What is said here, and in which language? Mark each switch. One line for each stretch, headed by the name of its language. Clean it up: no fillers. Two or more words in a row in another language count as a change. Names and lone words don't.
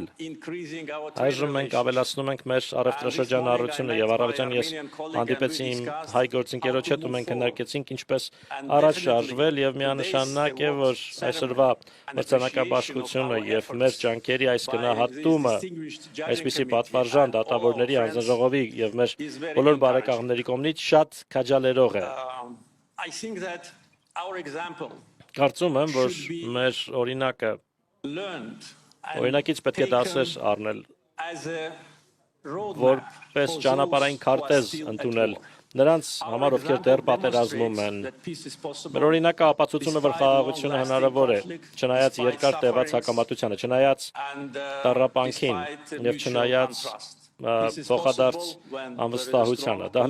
Armenian: Այժմ մենք ավելացնում ենք մեր առևտրաշրջանառությունը եւ առավոտյան ես հանդիպեցի իմ հայ գործընկերոջ հետ ու մենք քննարկեցինք ինչպես առաջ շարժվել եւ միանշանակ է որ այսօրվա մրցանակաբաշխությունը եւ մեր ջանքերի այս գնահատումը այսպիսի պատվարժան դատավորների հանձնաժողովի եւ մեր բոլոր բարեկամների կողմից շատ քաջալերող է։
English: I think that our example
Armenian: Կարծում եմ որ մեր օրինակը Օրինակից պետք է դասեր առնել, որպես ճանապարհային քարտեզ ընդունել նրանց համար, ովքեր դեռ պատերազմում են։ Մեր օրինակը ապացուցում է, որ խաղաղությունը հնարավոր է, չնայած երկար տևած հակամարտությանը, չնայած տառապանքին եւ չնայած փոխադարձ անվստահությանը։ Դա